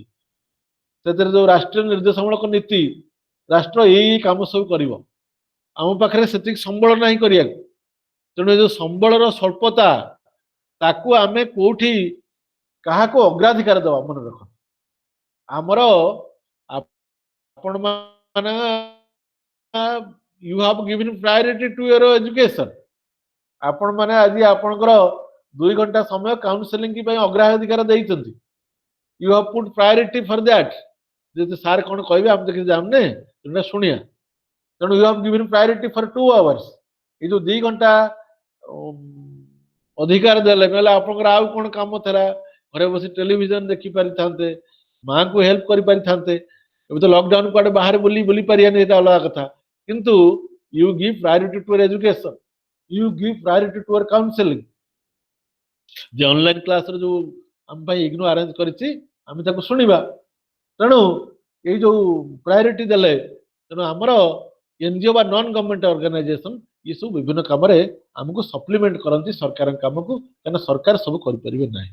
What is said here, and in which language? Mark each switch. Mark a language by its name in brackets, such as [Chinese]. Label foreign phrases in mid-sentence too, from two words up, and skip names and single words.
[Odia] ସେଥିରେ ଯୋଉ ରାଷ୍ଟ୍ରୀୟ ନିର୍ଦ୍ଦେଶମୂଳକ ନୀତି, ରାଷ୍ଟ୍ର ଏଇ କାମ ସବୁ କରିବ। ଆମ ପାଖରେ ସେତିକି ସମ୍ବଳ ନାହିଁ କରିବାକୁ। ତେଣୁ ଏ ଯୋଉ ସମ୍ବଳର ସ୍ୱଳ୍ପତା, ତାକୁ ଆମେ କୋଉଠି କାହାକୁ ଅଗ୍ରାଧିକାର ଦେବା ମନେ ରଖ। ଆମର ଆପଣ ମାନେ [English] you have given priority to your education. [Odia] ଆପଣ ମାନେ ଆଜି ଆପଣଙ୍କର 2 ଘଣ୍ଟା ସମୟ କାଉନସେଲିଂ ପାଇଁ ଅଗ୍ରାଧିକାର ଦେଇଛନ୍ତି। [English] You have put priority for that. [Odia] ଯଦି ସାର୍ କଣ କହିବେ ଆମେ ତ କିଛି ଜାଣୁନେ, ସେଟା ଶୁଣିବା। [English] ତେଣୁ you have given priority for 2 hours. [Odia] ଏଇ ଯୋଉ 2 ଘଣ୍ଟା ଅଧିକାର ଦେଲେ, ନହେଲେ ଆପଣଙ୍କର ଆଉ କଣ କାମ ଥିଲା? ଘରେ ବସି ଟେଲିଭିଜନ ଦେଖି ପାରିଥାନ୍ତେ, ମାଙ୍କୁ ହେଲ୍ପ କରିପାରିଥାନ୍ତେ। ଏବେ ତ ଲକଡାଉନ କୁଆଡେ ବାହାରେ ବୁଲି ପାରିବାନି, ଏଟା ଅଲଗା କଥା। [English] କିନ୍ତୁ you give priority to your education, you give priority to your counseling. [Odia] ଯେ [English] online classରେ [Odia] ଯୋଉ ଆମ ପାଇଁ ଇଗ୍ନୋ ଆରେଞ୍ଜ କରିଛି, ଆମେ ତାକୁ ଶୁଣିବା। ତେଣୁ ଏଇ ଯୋଉ ପ୍ରାୟୋରିଟି ଦେଲେ, ତେଣୁ ଆମର ଏନଜିଓ ବା [English] non government organisation [Odia] ଏ ସବୁ ବିଭିନ୍ନ କାମରେ ଆମକୁ ସପ୍ଲିମେଣ୍ଟ କରନ୍ତି ସରକାରଙ୍କ କାମକୁ, କାରଣ ସରକାର ସବୁ କରିପାରିବେ ନାହିଁ।